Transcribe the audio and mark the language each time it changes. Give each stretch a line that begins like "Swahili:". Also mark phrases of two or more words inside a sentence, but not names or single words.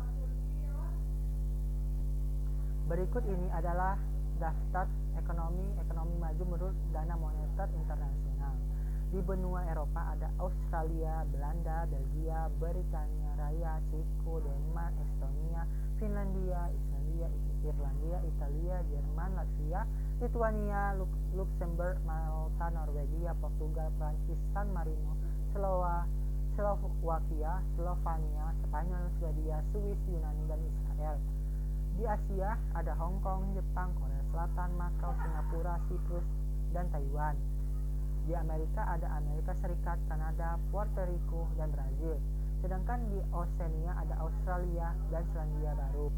Indonesian: Berikut ini adalah daftar ekonomi maju menurut Dana Moneter Internasional. Di benua Eropa ada Australia, Belanda, Belgia, Britania Raya, Ceko, Denmark, Estonia, Finlandia, Islandia, Irlandia, Italia, Jerman, Latvia, Lituania, Luxembourg, Malta, Norwegia, Portugal, Prancis, San Marino, Slovakia, Slovenia, Spanyol, Swedia, Swiss, Yunani, dan Israel. Di Asia ada Hong Kong, Jepang, Korea Selatan, Makau, Singapura, Siprus, dan Taiwan. Di Amerika ada Amerika Serikat, Kanada, Puerto Rico, dan Brazil. Sedangkan di Oseania ada Australia dan Selandia Baru.